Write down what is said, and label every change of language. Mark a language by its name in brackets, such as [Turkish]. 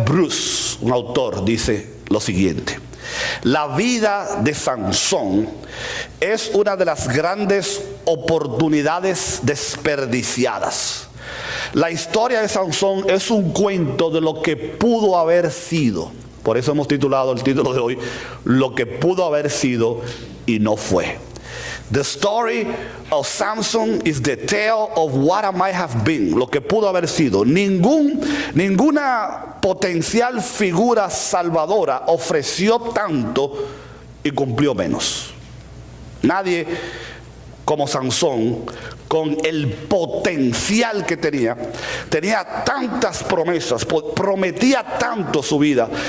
[Spanish] Bruce, un autor, dice lo siguiente: la vida de Sansón es una de las grandes oportunidades desperdiciadas. La historia de Sansón es un cuento de lo que pudo haber sido. Por eso hemos titulado el título de hoy, lo que pudo haber sido y no fue. [English] The story of Samson is the tale of what I might have been. [Spanish] Lo que pudo haber sido. Ninguna potencial figura salvadora ofreció tanto y cumplió menos. Nadie como Sansón, con el potencial que tenía tantas promesas, prometía tanto su vida.